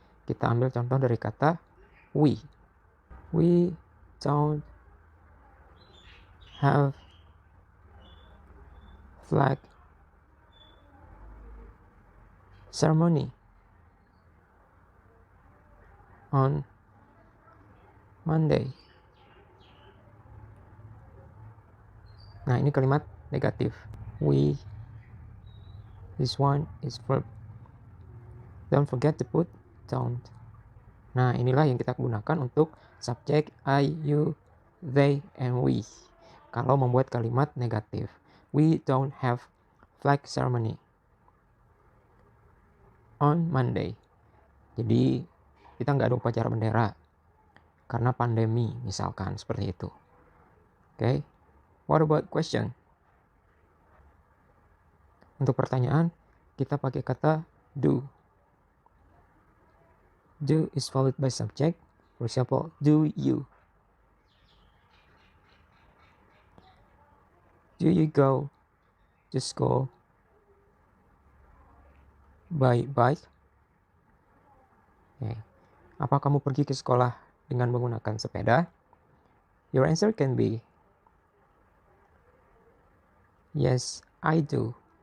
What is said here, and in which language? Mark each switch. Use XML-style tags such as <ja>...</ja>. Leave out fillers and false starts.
<id>Kita ambil contoh dari kata we.</id> <en>We don't have flag ceremony on Monday.</en> <id>Nah, ini kalimat negatif.</id> <en>We, this one is verb. Don't forget to put don't.</en> <id>Nah, inilah yang kita gunakan untuk subjek I, you, they, and we. Kalau membuat kalimat negatif.</id> <en>We don't have flag ceremony on Monday.</en> <id>Jadi, kita nggak ada upacara bendera. Karena pandemi, misalkan. Seperti itu.</id> <en>Okay. What about question?</en> <id>Untuk pertanyaan, kita pakai kata do.</id> <en>Do is followed by subject. For example, do you? Do you go to school by bike? Okay.</en> <id>Apa kamu pergi ke sekolah dengan menggunakan sepeda?</id> <en>Your answer can be yes, I do.</en>